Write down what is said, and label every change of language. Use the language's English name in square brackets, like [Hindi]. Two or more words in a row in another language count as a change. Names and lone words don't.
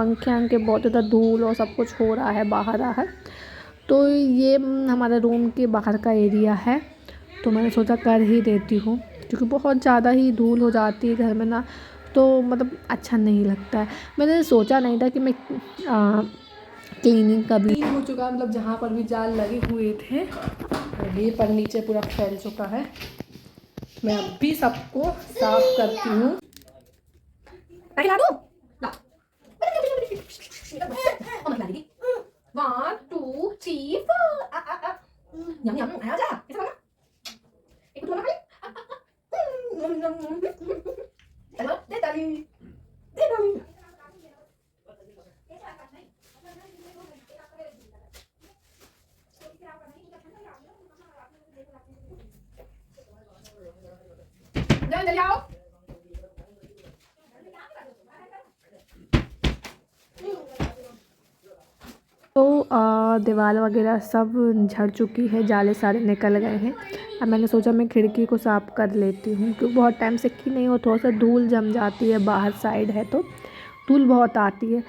[Hindi] पंखे अंखे बहुत ज़्यादा धूल और सब कुछ हो रहा है बाहर। तो ये हमारे रूम के बाहर का एरिया है, तो मैंने सोचा कर ही देती हूँ, क्योंकि बहुत ज़्यादा ही धूल हो जाती है घर में ना, तो मतलब अच्छा नहीं लगता है। मैंने सोचा नहीं था कि मैं क्लीनिंग का भी हो चुका, मतलब जहाँ पर भी जाल लगे हुए थे ये पर नीचे पूरा फैल चुका है। मैं अब भी सबको साफ करती हूँ। [English] One, two, three, four. [Vietnamese] Nhầm nhầm, ai ra? Cái sao đó? Cái con nó nhầm nhầm nhầm. Để ta đi. Để ta đi. Lên đi đâu? [Hindi] तो दीवार वगैरह सब झड़ चुकी है, जाले सारे निकल गए हैं। अब मैंने सोचा मैं खिड़की को साफ़ कर लेती हूँ, क्योंकि बहुत टाइम से की नहीं हो, थोड़ा सा धूल जम जाती है, बाहर साइड है तो धूल बहुत आती है।